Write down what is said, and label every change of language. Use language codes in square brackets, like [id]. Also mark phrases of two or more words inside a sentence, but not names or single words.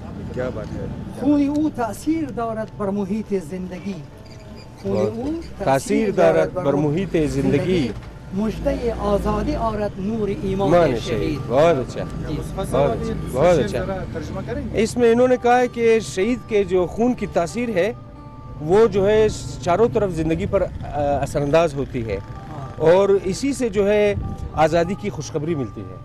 [ur] کیا بات ہے. [fa] خون او تأثیر دارد بر محیط زندگی. خون او تاثیر دارد بر محیط زندگی. مژده آزادی آرد نور ایمان شہید. [ur] بہت اچھا بہت اچھا. اس میں انہوں نے کہا ہے کہ شہید کے جو خون کی تاثیر ہے وہ جو ہے چاروں طرف زندگی پر اثر انداز ہوتی ہے اور اسی سے جو ہے آزادی کی خوشخبری ملتی ہے.